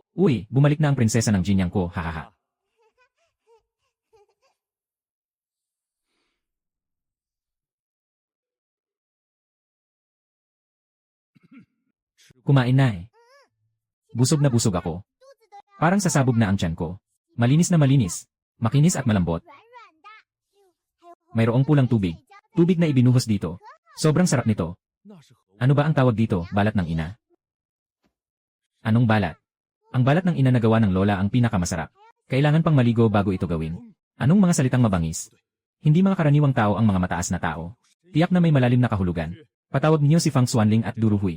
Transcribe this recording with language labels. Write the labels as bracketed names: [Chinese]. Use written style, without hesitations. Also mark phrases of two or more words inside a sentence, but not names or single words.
[Filipino] Uy, bumalik na ang prinsesa ng Jinyang ko, hahaha. Kumain na eh. Busog na busog ako. [Chinese] 肚子都要 [Filipino] Parang sasabog na ang tiyan ko. Malinis na malinis. Makinis at malambot. [Chinese] 软软的。还有 [Filipino] Mayroong pulang tubig. [Chinese] 水浇的 [Filipino] Tubig na ibinuhos dito. Sobrang sarap nito. [Chinese] 那是何物？ [Filipino] Ano ba ang tawag dito, balat ng ina? Anong balat? Ang balat ng ina na gawa ng lola ang pinakamasarap. Kailangan pang maligo bago ito gawin. Anong mga salitang mabangis? Hindi mga karaniwang tao ang mga mataas na tao. Tiyak na may malalim na kahulugan. Patawag niyo si Fang Xuanling at Duruhui.